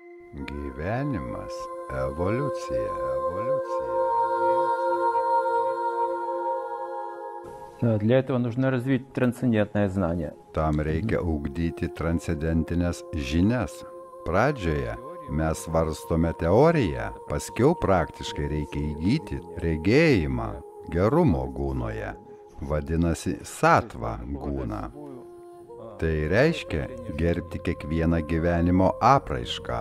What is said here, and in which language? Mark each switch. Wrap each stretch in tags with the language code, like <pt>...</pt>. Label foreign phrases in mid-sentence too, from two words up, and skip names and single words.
<lt>Gyvenimas – evoliucija.</lt> <ru>Для этого нужно развить трансцендентное знание.</ru> <lt>Tam reikia ugdyti transcendentinės žinias. Pradžioje mes svarstome teoriją, paskiau praktiškai reikia įgyti regėjimą gerumo gūnoje. Vadinasi satva gūna. Tai reiškia gerbti kiekvieną gyvenimo apraišką.</lt>